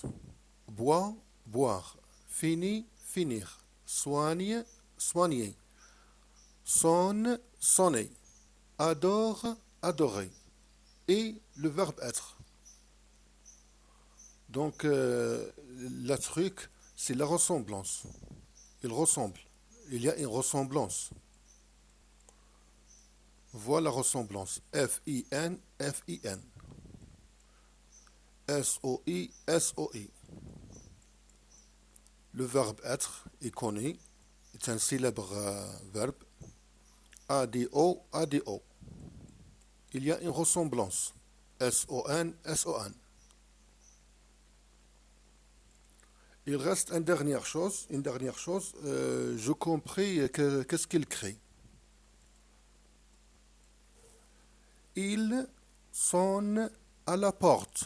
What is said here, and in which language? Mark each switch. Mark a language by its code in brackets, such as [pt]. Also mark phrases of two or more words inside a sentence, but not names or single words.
[fr] Bois, boire, finir, finir, soigne, soigner, sonne, sonner, adore, adorer, et le verbe être. Donc, le truc, c'est la ressemblance. Il ressemble. Il y a une ressemblance. Voilà la ressemblance. F-I-N, F-I-N. S-O-I, S-O-I. Le verbe être est connu. C'est un célèbre verbe. A-D-O, A-D-O. Il y a une ressemblance. S-O-N, S-O-N. Il reste une dernière chose. Je compris qu'est-ce qu'il crée. Il sonne à la porte.